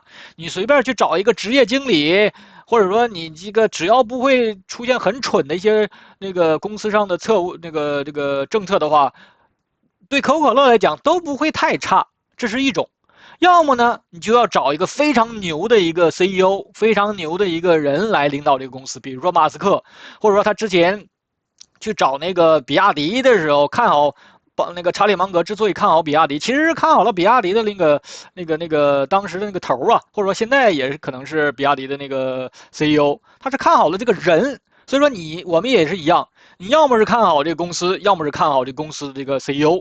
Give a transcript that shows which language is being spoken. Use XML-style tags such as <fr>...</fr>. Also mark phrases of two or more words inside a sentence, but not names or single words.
<zh>你隨便去找一個職業經理，或者說你這個只要不會出現很蠢的一些那個公司上的這個政策的話，對可口可樂來講都不會太差，這是一種。要麼呢，你就要找一個非常牛的一個 CEO， 非常牛的一個人來領導這個公司，比如說馬斯克，或者說他之前去找那個比亞迪的時候，看好那個查理芒格之所以看好比亞迪，其實是看好了比亞迪的那個當時的那個頭啊，或者說現在也是可能是比亞迪的那個 CEO， 他是看好了這個人，所以說我們也是一樣，你要麼是看好這個公司，要麼是看好這個公司的這個 CEO。</zh>